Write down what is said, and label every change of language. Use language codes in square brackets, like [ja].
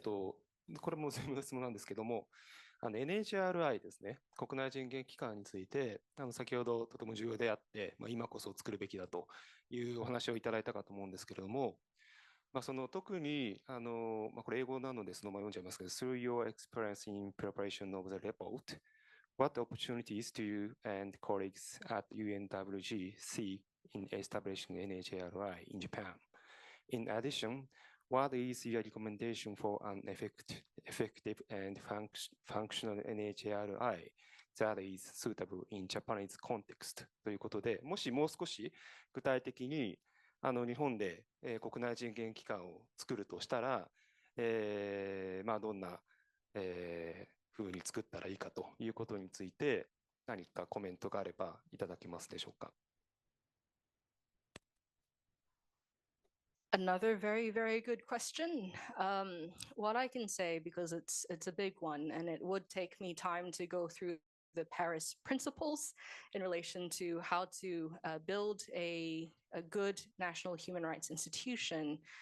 [ja] これも全部の質問なんですけども、NHRI ですね、国内人権機関について、先ほどとても重要であって、今こそ作るべきだというお話をいただいたかと思うんですけれども、その特にこれ英語なのでそのまま読んじゃいますけど、 [en] through your experience in preparation of the report, what opportunities do you and colleagues at UNWG see in establishing NHRI in Japan? In addition, what is your recommendation for an effective and functional NHRI that is suitable in Japanese context? [ja] ということで、もしもう少し具体的に日本で国内人権機関を作るとしたら、どんなふうに作ったらいいかということについて何かコメントがあればいただけますでしょうか。 [en] Another very, very good question. What I can say, because it's a big one, and it would take me time to go through the Paris principles in relation to how to build a good national human rights institution.